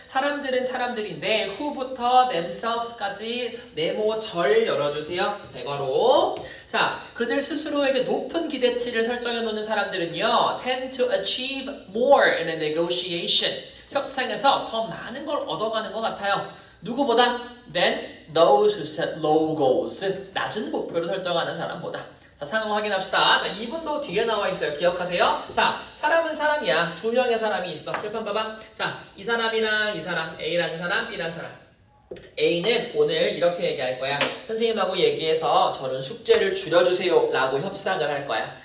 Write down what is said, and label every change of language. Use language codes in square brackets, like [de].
[ko] 사람들은 사람들인데 who부터 themselves까지 네모 절 열어주세요. 대괄호. 자, 그들 스스로에게 높은 기대치를 설정해 놓는 사람들은요 [en] tend to achieve more in a negotiation. [ko] 협상에서 더 많은 걸 얻어가는 것 같아요. 누구보다? [en] than those who set low goals. [ko] 낮은 목표를 설정하는 사람보다. 자, 상황 확인합시다. 자, 이분도 뒤에 나와 있어요. 기억하세요? 자, 사람은 사람이야. 두 명의 사람이 있어. 칠판 봐봐. 자, 이 사람이랑 이 사람, A라는 사람, B라는 사람. A는 오늘 이렇게 얘기할 거야. 선생님하고 얘기해서 저는 숙제를 줄여주세요 라고 협상을 할 거야.